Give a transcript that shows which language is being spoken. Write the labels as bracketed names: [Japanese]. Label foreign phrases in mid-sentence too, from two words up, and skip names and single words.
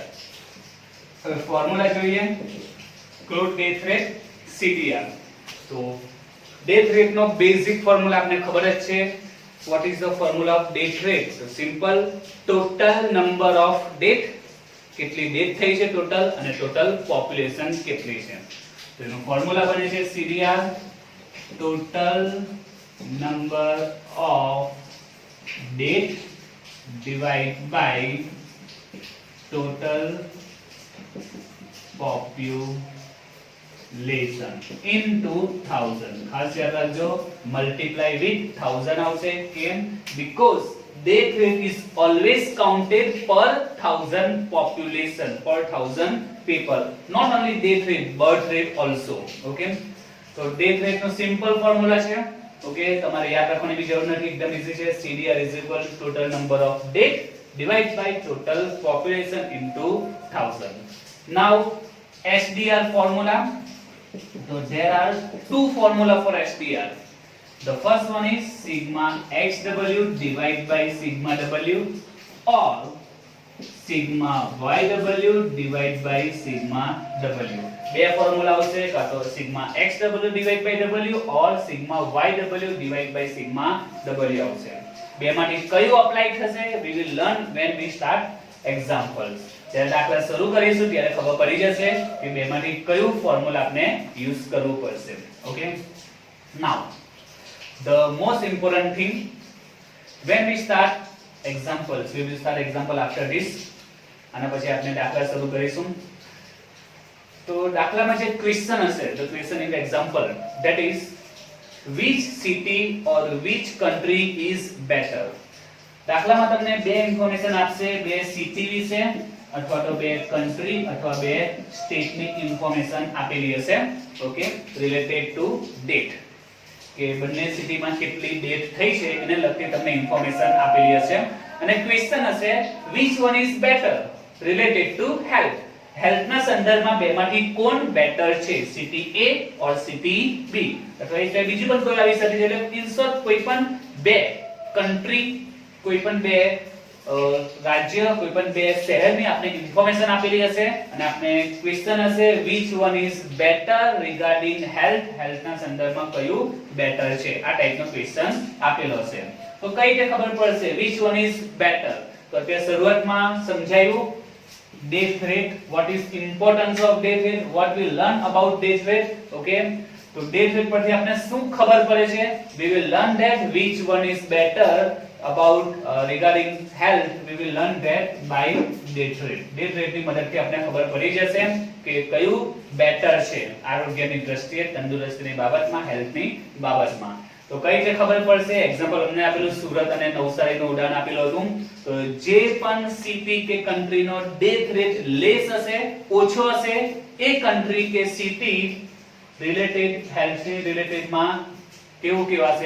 [Gujarati] હવે ફોર્મ્યુલા જોઈએ. [English] crude death rate [Gujarati] CDR. તો [English] death rate [Gujarati] નો બેઝિક ફોર્મ્યુલા આપને ખબર જ છે. [English] What is the formula of death rate? So simple, total number of death, [Gujarati] કેટલી ડેથ થઈ છે ટોટલ, અને [English] total population [Gujarati] કેટલી છે. તો એનો ફોર્મ્યુલા બને છે CDR, [English] total number of death divide by total population into 1000. [Gujarati] ખાસ યાદ રાખજો, [English] multiply with 1000 [Gujarati] આવશે. કેમ? [English] બીકોઝ death rate is always counted per 1000 population, per 1000 people, not only death rate, birth rate also. Okay, so death rate [Gujarati] નો સિમ્પલ ફોર્મ્યુલા છે. ઓકે, તમારે યાદ રાખવાની બી જરૂર નથી, એકદમ ઈઝી છે. [English] CDR is equal to total number of death divided by total population into 1000. Now SDR formula. So there are two formula for SDR. The first one is sigma xw divided by sigma w, or sigma yw divided by sigma w. [Gujarati] બે ફોર્મ્યુલા આવશે, કાં તો [English] sigma xw divided by w or sigma yw divided by sigma w [Gujarati] આવશે. બેમાંથી કયું અપ્લાય થશે [English] we will learn when we start examples. [Gujarati] જ્યારે દાખલા શરૂ કરીશું ત્યારે ખબર પડી જશે કે બેમાંથી કયું ફોર્મ્યુલા આપણે યુઝ કરવું પડશે. [English] okay, now the most important thing, when we start examples, we will start example after this. [Gujarati] આના પછી આપણે દાખલા શરૂ કરીશું. તો દાખલામાં જે ક્વેશ્ચન હશે, [English] the question in the example, that is which city or which country is better. [Gujarati] દાખલામાં તમને બે ઇન્ફોર્મેશન આપશે, બે સિટી વિશે અથવા તો બે કન્ટ્રી અથવા બે સ્ટેટની ઇન્ફોર્મેશન આપેલી હશે. ઓકે, [English] related to date, [Gujarati] કે બંને સિટીમાં કેટલી ડેથ થઈ છે એને લગતી તમને ઇન્ફોર્મેશન આપેલી હશે. અને ક્વેશ્ચન હશે [English] which one is better related to health. [Gujarati] હેલ્થના સંદર્ભમાં બેમાંથી કોણ બેટર છે, [English] city A or city B, [Gujarati] અથવા એ બીજી પણ કોઈ આવી શકે છે. એટલે [English] in short [Gujarati] કોઈ પણ બે કન્ટ્રી, કોઈ પણ બે રાજ્ય, કોઈ પણ બે શહેરની આપણે ઇન્ફોર્મેશન આપેલી હશે અને આપણે ક્વેશ્ચન હશે [English] which one is better regarding health. [Gujarati] હેલ્થના સંદર્ભમાં કયું બેટર છે, આ ટાઈપનો ક્વેશ્ચન આપેલો હશે. તો કઈ રીતે ખબર પડશે [English] which one is better? [Gujarati] તો અત્યારે શરૂઆતમાં સમજાયું [English] death rate, what is importance of death rate, what we learn about death rate. [Gujarati] Okay, તો [English] death rate [Gujarati] પરથી આપણે શું ખબર પડે છે? [English] we will learn that which one is better about regarding health. We will learn that by death rate. death rate [Gujarati] ની મદદથી આપણે ખબર પડી જશે કે કયું બેટર છે આરોગ્યની દ્રષ્ટિએ, તંદુરસ્તીની બાબતમાં, હેલ્થની બાબતમાં. તો કઈ રીતે ખબર પડશે? એક્ઝામ્પલ અમને આપેલું સુરત અને નવસારીનું ઉદાહરણ આપેલું હતું. તો જે પણ સિટી કે કન્ટ્રીનો [English] death rate less [Gujarati] હશે, ઓછો હશે, એ કન્ટ્રી કે સિટી રિલેટેડ હેલ્થની રિલેટેડમાં કેવું કહેવાશે?